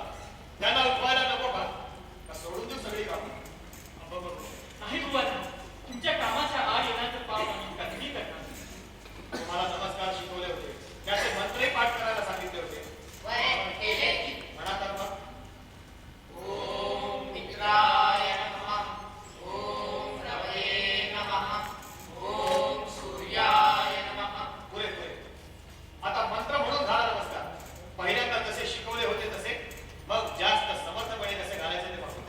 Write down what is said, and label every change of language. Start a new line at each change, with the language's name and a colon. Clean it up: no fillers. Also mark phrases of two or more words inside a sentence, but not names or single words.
Marathi: त्यांना उठवायला नको का? का सोडून देऊ सगळी कामं? बरोबर. नाही बुवा नाही. तुमच्या कामाच्या आड येण्याचं पाव आम्ही कधीही करणार नाही. तुम्हाला नमस्कार शिकवले होते, त्याचे मंत्रही पाठ करायला सांगितले होते. म्हणा तर मग.
Sanskrit: ओम मित्राय नमः, ओम रवये नमः, ओम सूर्याय नमः.
Marathi: पुरे पुरे. आता मंत्र म्हणून झाला नमस्कार. पहिल्यांदा जसे शिकवले होते तसे, मग जास्त समर्थपणे कसे घालायचे ते बघू.